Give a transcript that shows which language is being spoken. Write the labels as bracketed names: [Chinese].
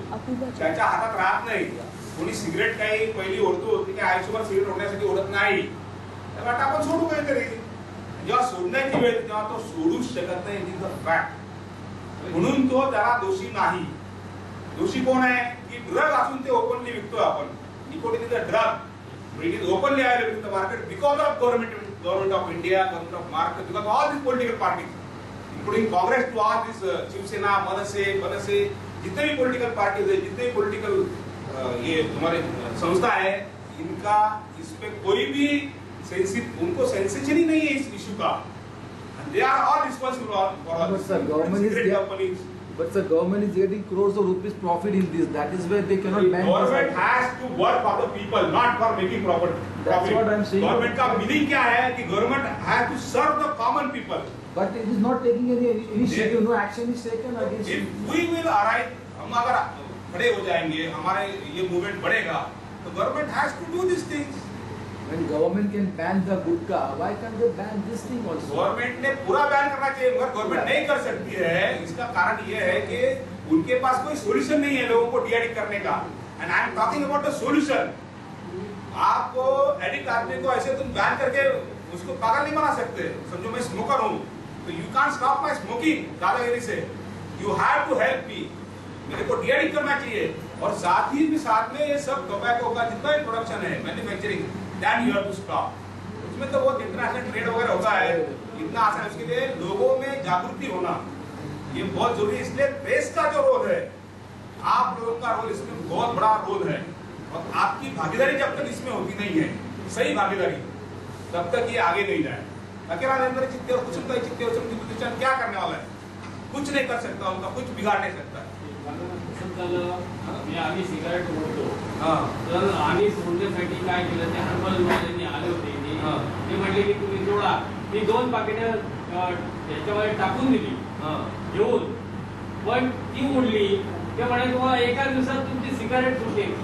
[Marathi] त्याच्या हातात राहत नाही. कोणी सिगरेट काही पहिली ओढतो ती काही आयुष्यभर सिगरेट ओढण्यासाठी ओढत नाही. तर आता आपण सोडू काहीतरी. जेव्हा सोडण्याची वेळ तेव्हा तो सोडूच शकत नाही. [English] It is a fact. [Marathi] म्हणून तो त्याला दोषी नाही. दोषी कोण आहे की ड्रग असून ते ओपनली विकतो आपण. [English] Nicotine is a drug. It is openly available in the market because of government of India, government of Maharashtra, because all this political parties including Congress to all this Shivsena, MNS, [Hindi] जितने भी पॉलिटिकल पार्टीज है, जितने भी political ये तुम्हारे संस्था है, इनका इस पे कोई भी उनको सेंसेशन ही नहीं है इस इशू का. [English] They are all responsible for all this. But sir, government is getting crores of rupees profit in this. That is where they cannot ban. Government has to work for the people, not for making profit. That's what I'm saying. Government का meaning [Hindi] क्या है कि [English] government has to serve the common people. But it is not taking any initiative. No action is taken against it. If we will arrive, [Hindi] हम अगर खड़े हो जाएंगे, हमारे ये मूवमेंट बढ़ेगा, तो [English] government has to do these things. When government can ban the gutkha, why can't they ban this thing also? [Hindi] Government ने पूरा बैन करना चाहिए, मगर गवर्नमेंट नहीं कर सकती है. इसका कारण ये है कि उनके पास कोई सोल्यूशन नहीं है लोगों को डी-एडिक्ट करने का. [English] And I am talking about the solution. [Hindi] आपको एडिक्ट आदमी को ऐसे तुम बैन करके उसको पागल नहीं बना सकते. समझो मैं स्मोकर हूँ तो [English] you can't stop my smoking [Hindi] दादागिरी से. You have to help मी. मेरे को डी-एडिक्ट करना चाहिए. और साथ में ये सब टोबैको का जितना भी प्रोडक्शन है, manufacturing, [English] then you have to stop. [Hindi] उसमें तो बहुत इंटरनेशनल ट्रेड वगैरह होता है, इतना आसान. उसके लिए लोगों में जागृति होना ये बहुत जरूरी है. इसलिए प्रेस का जो रोल है, आप लोगों का रोल इसमें बहुत बड़ा रोल है. और आपकी भागीदारी जब तक इसमें होती नहीं है, सही भागीदारी, तब तक ये आगे नहीं जाए. अकेला निरंतर चित्ते और कुछ क्या करने वाला है? कुछ नहीं कर सकता, उनका कुछ बिगाड़ नहीं सकता. [Marathi] आम्ही सिगारेट ओढतो, तर आम्ही सोडण्यासाठी काय केलं, ते हर्बल वाल्यांनी आले होते. ते म्हटले की तुम्ही जोडा. मी 2 पाकिट त्याच्यामध्ये टाकून दिली घेऊन, पण ती उडली. ते म्हणाले तुम्हाला एका दिवसात तुमची सिगारेट सुटते.